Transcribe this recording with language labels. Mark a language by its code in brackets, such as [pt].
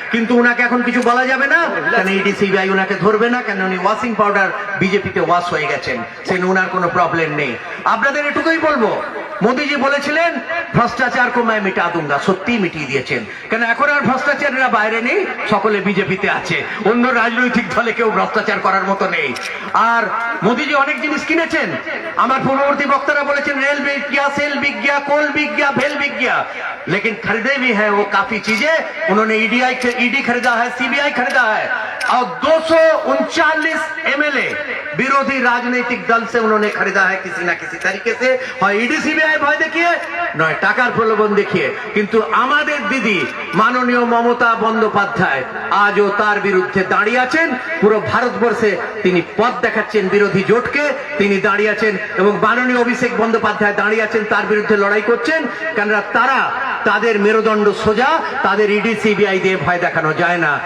[bn] কিন্তু ওনাকে এখন কিছু বলা যাবে না, কেন ইডি সিবিআই ওনাকে ধরবে না, কেন উনি ওয়াশিং পাউডার বিজেপিতে ওয়াশ হয়ে গেছেন, সেই ওনার কোনো প্রবলেম নেই। আপনাদের এটুকুই বলবো, মোদীজি বলেছিলেন [hi] ভ্রষ্টাচার কো मैं মিটা दूंगा, [bn] সত্যি মিটিয়ে দিয়েছেন। কেন এখন আর ভ্রষ্টাচারীরা বাইরে নেই, সকলে বিজেপিতে আছে, অন্য রাজনৈতিক দলে কেউ ভ্রষ্টাচার করার মতো নেই। আর মোদীজি অনেক জিনিস কিনেছেন, আমার পূর্ববর্তী বক্তারা বলেছেন রেল [hi] বিক गया, सेल बिक गया, कोल बिक गया, भेल बिक गया, लेकिन खरीदे भी है वो काफी चीजें। उन्होंने ईडी खरीदा है, सीबीआई खरीदा है, और 239 एमएलए विरोधी राजनीतिक दल से उन्होंने खरीदा है किसी ना किसी तरीके से, और ईडी सीबीआई [bn] ভয় দেখিয়ে নয়, টাকার প্রলোভন দেখিয়ে। কিন্তু আমাদের দিদি মাননীয় মমতা বন্দ্যোপাধ্যায় আজও তার বিরুদ্ধে দাঁড়িয়ে আছেন। পুরো ভারতবর্ষে তিনি পথ দেখাচ্ছেন বিরোধী জোটকে, তিনি দাঁড়িয়ে আছেন, এবং মাননীয় অভিষেক বন্দ্যোপাধ্যায় দাঁড়িয়ে আছেন, তার বিরুদ্ধে লড়াই করছেন। কেননা তারা, তাদের মেরুদণ্ড সোজা, তাদের ইডি সিবিআই দিয়ে ভয় দেখানো যায় না।